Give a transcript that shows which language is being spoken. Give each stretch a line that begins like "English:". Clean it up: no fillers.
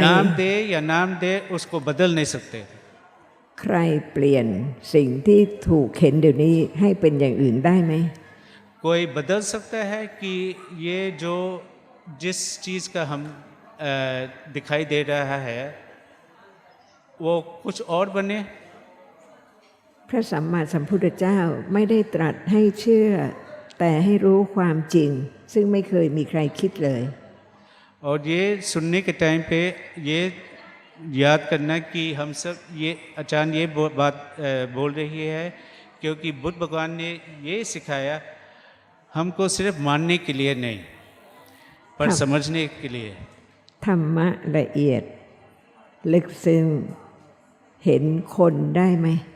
Hindi: नाम दे या नाम दे उसको बदल नहीं सकते।
Thai: ใครเปลี่ยนสิ่งที่ถูกเห็นเดี๋ยวนี้ให้เป็นอย่างอื่นได้ไหม
Hindi: कोई बदल सकता है कि ये जो जिस चीज़ का हम दिखाई दे रहा है वो कुछ और बने।
Thai: พระสัมมาสัมพุทธเจ้าไม่ได้ตรัสให้เชื่อ แต่ให้รู้ความจริง ซึ่งไม่เคยมีใครคิดเลย
Hindi: और ये सुनने के टाइम पे ये याद करना कि हम सब ये अचानक ये बात बोल रही है क्योंकि बुद्ध भगवान ने ये सिखाया हमको सिर्फ मानने के लिए नहीं, पर हाँ। समझने के लिए।
Thai: ธรรมะละเอียดลึกซึ้งเห็นคนได้ไหม